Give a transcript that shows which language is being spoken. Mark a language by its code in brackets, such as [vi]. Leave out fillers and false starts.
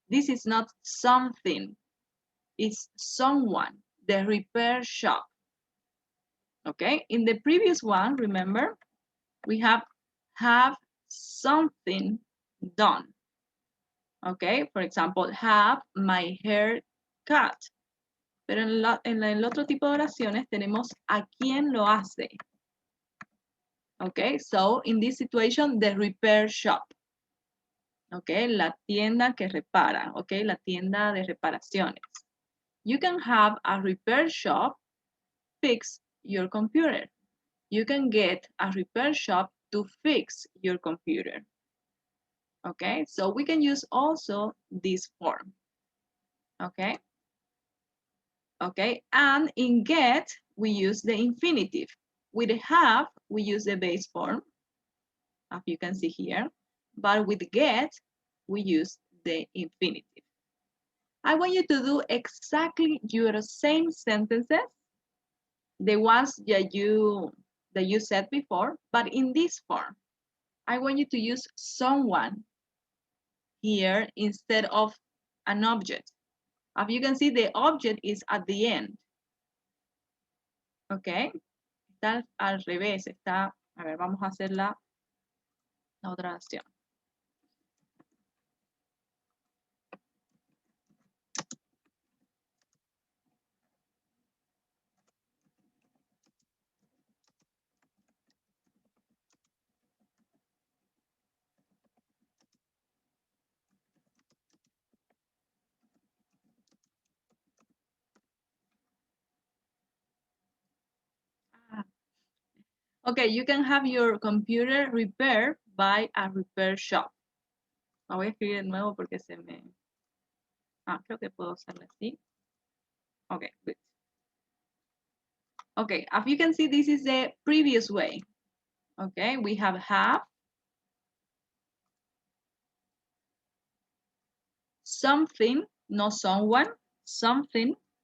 [en] This is not something, it's someone, the repair shop. Okay, in the previous one, remember, we have something done. Okay, for example, have my hair cut. [es] Pero en el otro tipo de oraciones tenemos a quién lo hace. [en] Okay, so in this situation, the repair shop. [es] Okay, la tienda que repara. Okay, la tienda de reparaciones. [en] You can have a repair shop fix your computer. You can get a repair shop to fix your computer. Okay, so we can use also this form. Okay. Okay, and in get, we use the infinitive. With have, we use the base form, as you can see here. But with get, we use the infinitive. I want you to do exactly your same sentences, the ones that you said before, but in this form. I want you to use someone here instead of an object. As you can see, the object is at the end. [es] Okay, está al revés, está, a ver, vamos a hacer la otra acción. [en] Okay, you can have your computer repaired by a repair shop. [es] La voy a escribir de nuevo porque se me... creo que puedo hacerlo así. [en] Okay, good. Okay, as you can see, this is the previous way. Okay, we have something, not someone, something.